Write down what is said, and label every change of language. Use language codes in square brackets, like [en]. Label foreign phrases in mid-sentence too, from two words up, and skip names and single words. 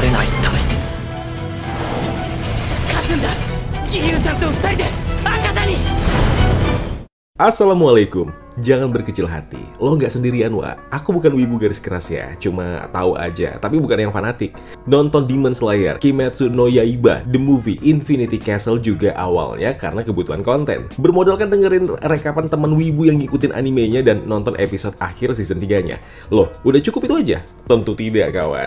[ja] ないために勝つんだ。ギールさんと二人で赤座に。 [id] Assalamualaikum. Jangan berkecil hati, lo nggak sendirian, Wak. Aku bukan wibu garis keras ya, cuma tahu aja, tapi bukan yang fanatik. Nonton Demon Slayer, Kimetsu no Yaiba, The Movie, Infinity Castle juga awalnya karena kebutuhan konten. Bermodalkan dengerin rekapan teman wibu yang ngikutin animenya dan nonton episode akhir season 3-nya. Loh, udah cukup itu aja? Tentu tidak, kawan.